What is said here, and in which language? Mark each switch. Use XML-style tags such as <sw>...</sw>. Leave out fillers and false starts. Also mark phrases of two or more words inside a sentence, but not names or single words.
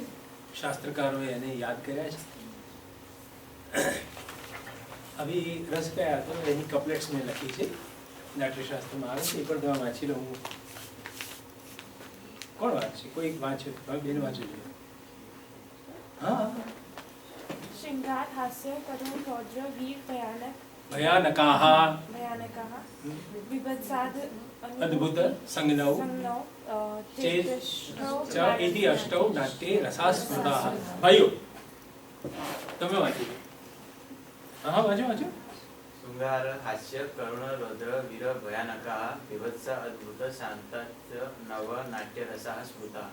<gu>શાસ્ત્રકારોએ એને યાદ કર્યા છે. હવે રસ કયા તો એની કપલેટ્સ મેં લખી છે, નાટ્યશાસ્ત્રમાં આવે છે, એ પણ તમે વાંચી લો. હું કોણ વાંચશે? કોઈ વાંચ્યું? બેન વાંચ્યું છે? હા.</gu> <sa>श्रृंगार हास्य करुण रौद्र वीर भयानक ભયાનકાહ भयानकः विभत्साद અદ્ભુત સંજ્ઞૌ ચ ઇતિ અષ્ટૌ નાટ્યે રસાસ્મૃતાઃ.</sa> <gu>ભાઈઓ તમે વાંચો. હા વાંચો.</gu> <sa>શૃંગાર હાસ્ય કરુણ રૌદ્ર વીર ભયાનકઃ વિભત્સ અદ્ભુત શાંત નવ નાટ્ય રસાઃ સ્મૃતાઃ.</sa>